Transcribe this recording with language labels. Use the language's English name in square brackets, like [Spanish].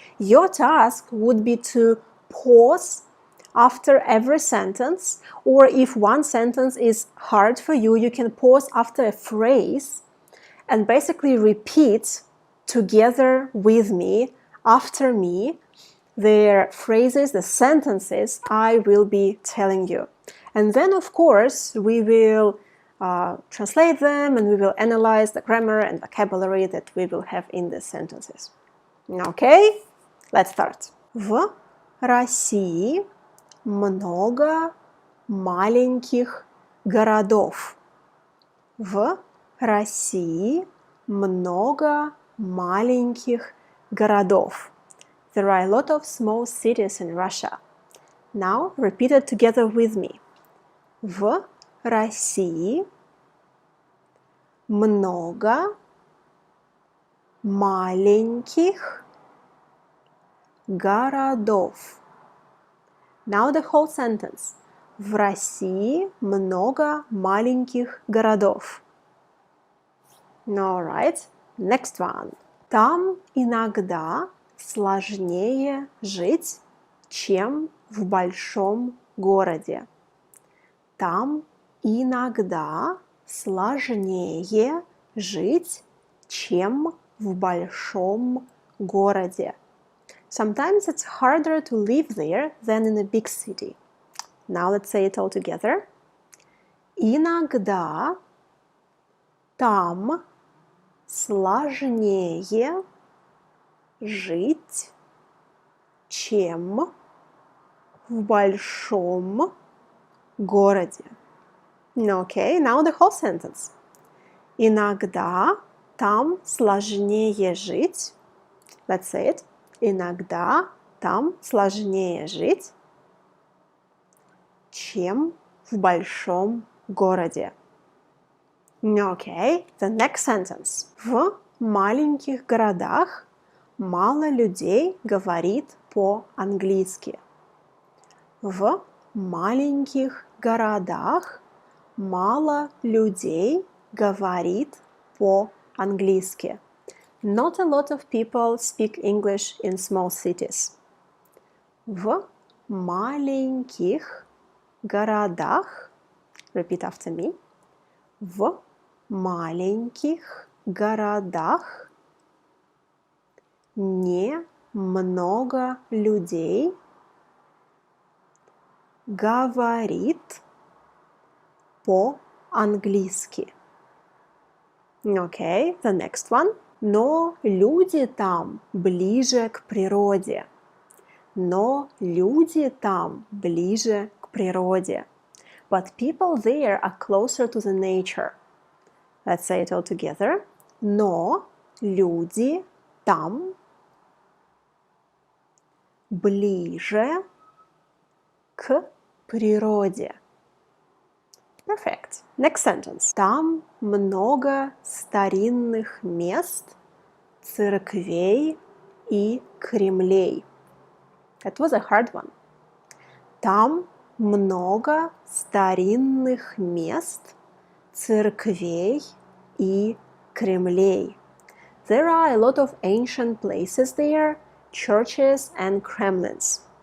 [English] Your task would be to pause after every sentence, or if one sentence is hard for you, you can pause after a phrase and basically repeat together with me, after me, the phrases, the sentences I will be telling you. And then, of course, we will translate them and we will analyze the grammar and vocabulary that we will have in the sentences. Okay, let's start. [Russian] В России много маленьких городов. В России много маленьких городов. [English] There are a lot of small cities in Russia. Now repeat it together with me. [Russian] В России много маленьких городов. [English] Now the whole sentence. [Russian] В России много маленьких городов. [English] Alright, next one. [Russian] Там иногда сложнее жить, чем в большом городе. Там иногда сложнее жить, чем в большом городе. [English] Sometimes it's harder to live there than in a big city. Now let's say it all together. [Russian] Иногда там сложнее жить, чем в большом городе. [English] Okay, now the whole sentence. [Russian] Иногда там сложнее жить. [English] Let's say it. [Russian] Иногда там сложнее жить, чем в большом городе. [English] Okay, the next sentence. [Russian] В маленьких городах мало людей говорит по-английски. В маленьких городах мало людей говорит по-английски. [English] Not a lot of people speak English in small cities. [Russian] В маленьких городах, [English] repeat after me, [Russian] в маленьких городах немного людей говорит по-английски. [English] Okay, the next one. [Russian] Но люди там ближе к природе. Но люди там ближе к природе. [English] But people there are closer to the nature. Let's say it all together. [Russian] Но люди там ближе к природе. [English] Perfect. Next sentence. [Russian] Там много старинных мест, церквей и кремлей. [English] That was a hard one. [Russian] Там много старинных мест, церквей и кремлей. [English] There are a lot of ancient places there, churches and Kremlins.